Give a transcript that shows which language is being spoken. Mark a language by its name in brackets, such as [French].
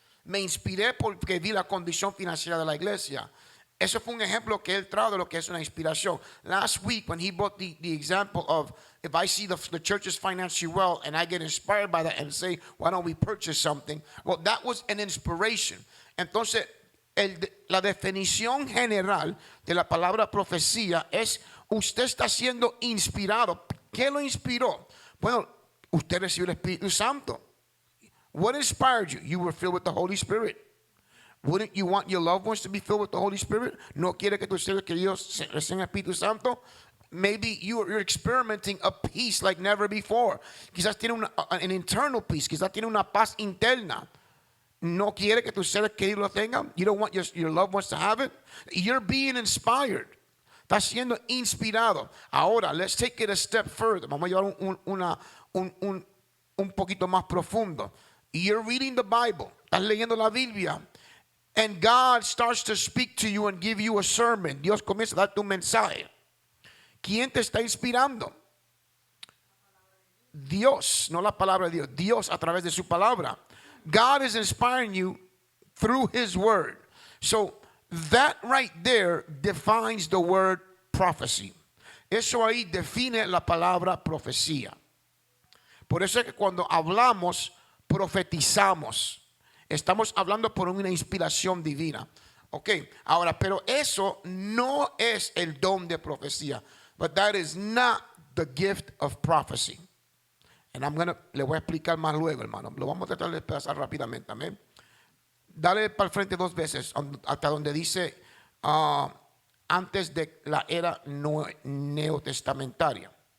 [Spanish] Me inspiré porque vi la condición financiera de la iglesia. Eso fue un ejemplo que él trajo de lo que es una inspiración. [English] Last week, when he brought the example of, if I see the church is financially well and I get inspired by that and say, why don't we purchase something? Well, that was an inspiration. [Spanish] Entonces, la definición general de la palabra profecía es, usted está siendo inspirado. ¿Qué lo inspiró? Bueno, usted recibió el Espíritu Santo. [English] What inspired you? You were filled with the Holy Spirit. Wouldn't you want your loved ones to be filled with the Holy Spirit? [Spanish] ¿No quiere que tus seres queridos reciban el Espíritu Santo? [English] Maybe you're experimenting a peace like never before. [Spanish] Quizás tiene [English] an internal peace. [Spanish] Quizás tiene una paz interna. ¿No quiere que tus seres queridos lo tengan? [English] You don't want your loved ones to have it? You're being inspired. [Spanish] Estás siendo inspirado. [English] Ahora, let's take it a step further. [Spanish] Vamos a llevar un poquito más profundo. [English] You're reading the Bible. [Spanish] Estás leyendo la Biblia. [English] And God starts to speak to you and give you a sermon. [Spanish] Dios comienza a darte un mensaje. ¿Quién te está inspirando? Dios, no la palabra de Dios. Dios a través de su palabra. [English] God is inspiring you through His word. So that right there defines the word prophecy. [Spanish] Eso ahí define la palabra profecía. Por eso es que cuando hablamos, profetizamos. Estamos hablando por una inspiración divina. Ok, ahora, pero eso no es el don de profecía. [English] But that is not the gift of prophecy. [Spanish] And le voy a explicar más luego, hermano. Lo vamos a tratar de pasar rápidamente. Amén. Dale para el frente 2 veces hasta donde dice antes de la era neotestamentaria.